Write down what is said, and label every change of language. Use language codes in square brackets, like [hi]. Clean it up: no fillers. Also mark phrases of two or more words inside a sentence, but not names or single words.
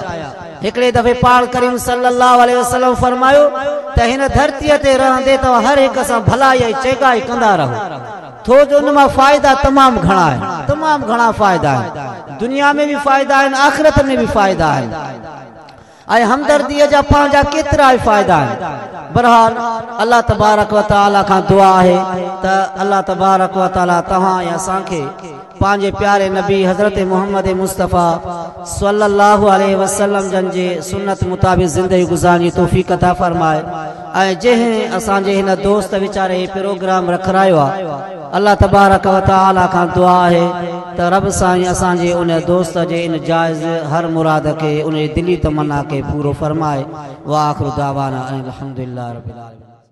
[sd] हिकिड़े दफ़े पाण करीम [ar] صلى الله عليه وسلم [sd] फरमायो त हिन धरतीअ ते रहंदे तव्हां हर हिक सां भलाई ऐं चेगाई कंदा रहो, छो जो उन मां फ़ाइदा तमामु घणा आहिनि, तमामु घणा फ़ाइदा आहिनि। दुनिया में भी फ़ाइदा आहिनि, आख़िरत में भी फ़ाइदा आहिनि। ऐं हमदर्दीअ जा पंहिंजा केतिरा ई फ़ाइदा आहिनि। बहरहाल [ar] الله تبارك وتعالى [sd] खां दुआ आहे त [ar] الله تبارك وتعالى [sd] तव्हां ऐं असांखे पंहिंजे प्यारे नबी हज़रत मोहम्मद मुस्तफ़ा [ar] صلى الله عليه وسلم [sd] जन जे सुन्नत मुताबिक़ ज़िंदगी गुज़ारणी तौफ़ीक़ अता फ़रमाए। ऐं जंहिं असांजे हिन दोस्त वीचारे प्रोग्राम रखायो आहे, [ar] الله تبارك وتعالى [sd] खां दुआ आहे त रब साईं असांजे उन दोस्त जे इन जायज़ हर मुराद के उन दिली तमन्ना के पूरो फरमाए। [ar] وآخر دعوانا أن الحمد لله رب العالمين.